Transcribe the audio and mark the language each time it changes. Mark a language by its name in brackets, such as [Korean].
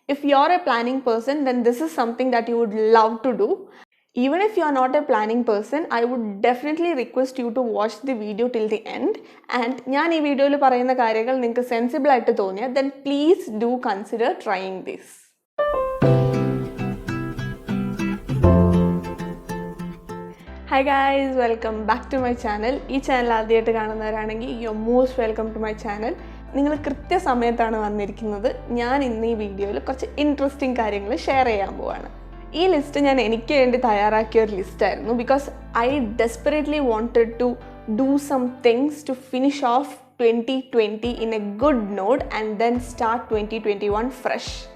[English] If you're a planning person, then this is something that you would love to do. Even if you are not a planning person, I would definitely request you to watch the video till the end. [Malayalam] And ഞാൻ ഈ വീഡിയോയിൽ പറയുന്ന കാര്യങ്ങൾ നിങ്ങൾക്ക് sensible ആയിട്ട് തോന്നിയാൽ [English] then please do consider trying this. Hi guys, welcome back to my channel. [Malayalam] ഈ channel ആദ്യമായിട്ട് കാണുന്നവരാണെങ്കിൽ [English] you're most welcome to my channel. [Malayalam] നിങ്ങൾ കൃത്യസമയത്താണ് വന്നിരിക്കുന്നത്. ഞാൻ ഇന്ന് ഈ വീഡിയോയിൽ കുറച്ച് ഇൻട്രസ്റ്റിംഗ് കാര്യങ്ങൾ ഷെയർ ചെയ്യാൻ പോവാണ്. ഈ ലിസ്റ്റ് ഞാൻ എനിക്ക് വേണ്ടി തയ്യാറാക്കിയ ഒരു ലിസ്റ്റായിരുന്നു [English] Because I desperately wanted to do some things to finish off 2020 in a good note and then start 2021 fresh.